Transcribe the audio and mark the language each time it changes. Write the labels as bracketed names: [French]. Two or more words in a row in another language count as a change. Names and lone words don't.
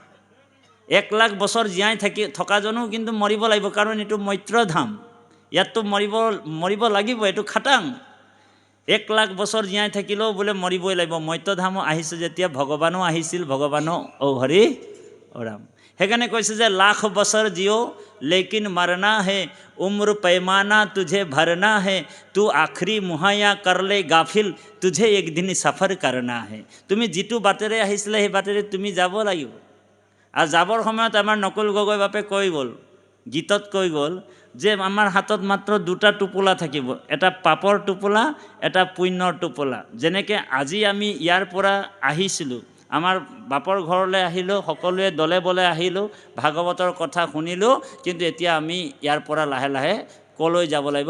[Assamese] 1 লাখ বছৰ জীয়াই থকাজনো কিন্তু মৰিব লাগিব, কাৰণ এইটো মৈত্ৰধাম, ইয়াততো মৰিব লাগিব, এইটো খাটাং। 1 লাখ বছৰ জীয়াই থাকিলেও বোলে মৰিবই লাগিব। মৈত্ৰধামো আহিছে যেতিয়া, ভগৱানো আহিছিল, ভগৱানো হৰি ৰাম। সেইকাৰণে কৈছে যে [Hindi] लाख बरस जियो लेकिन मरना है, उम्र पैमाना तुझे भरना है, तू आखरी मुहैया कर ले गाफिल, तुझे एक दिन सफर करना है। [Assamese] তুমি যিটো বাটেৰে আহিছিলে সেই বাটেৰে তুমি যাব লাগিব। আৰু যাবৰ সময়ত আমাৰ নকুল গগৈ বাপে কৈ গ'ল, গীতত কৈ গ'ল যে আমাৰ হাতত মাত্ৰ 2টা টোপোলা থাকিব, এটা পাপৰ টোপোলা, এটা পুণ্যৰ টোপোলা। যেনেকৈ আজি আমি ইয়াৰ পৰা আহিছিলোঁ, আমাৰ বাপৰ ঘৰলৈ আহিলোঁ, সকলোৱে দলে বলে আহিলোঁ, ভাগৱতৰ কথা শুনিলোঁ, কিন্তু এতিয়া আমি ইয়াৰ পৰা লাহে লাহে ক'লৈ যাব লাগিব?